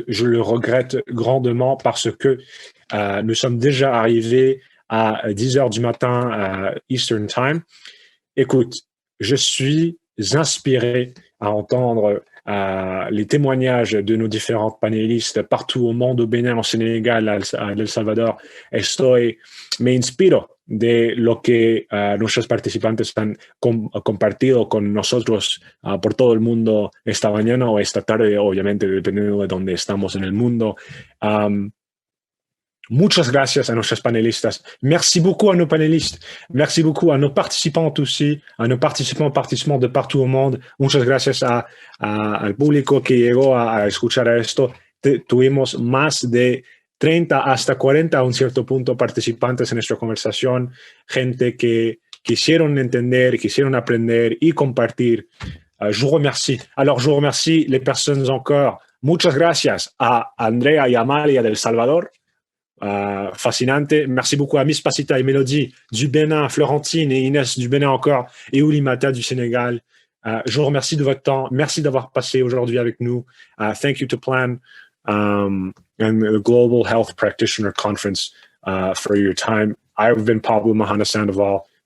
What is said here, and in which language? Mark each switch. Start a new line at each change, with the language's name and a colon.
French: Je le regrette grandement parce que nous sommes déjà arrivés à 10 heures du matin Eastern Time. Écoute, je suis inspiré à entendre les témoignages de nos différents panélistes partout au monde, au Bénin, au Sénégal, à El Salvador.
Spanish: Me inspiro de lo que nuestros participantes han compartido con nosotros por todo el mundo esta mañana o esta tarde, obviamente, dependiendo de dónde estamos en el mundo. Muchas gracias a nuestros panelistas.
French: Merci beaucoup à nos panélistes. Merci beaucoup à nos participantes aussi, à nos participants de partout au monde.
Spanish: Muchas gracias al público que llegó a escuchar esto. Tuvimos más de 30 hasta 40 a un cierto punto participantes en nuestra conversación, gente que quisieron entender, quisieron aprender y compartir.
French: Je vous remercie. Alors, je vous remercie les personnes encore.
Spanish: Muchas gracias a Andrea y Amalia del Salvador. Fascinante.
French: Merci beaucoup à Miss Pasita et Mélodie du Bénin, Florentine et Inès du Bénin encore, et Oulimata du Sénégal. Je vous remercie de votre temps. Merci d'avoir passé aujourd'hui avec nous.
English: Thank you to Plan and the Global Health Practitioner Conference for your time. I've been Pablo Mahana Sandoval.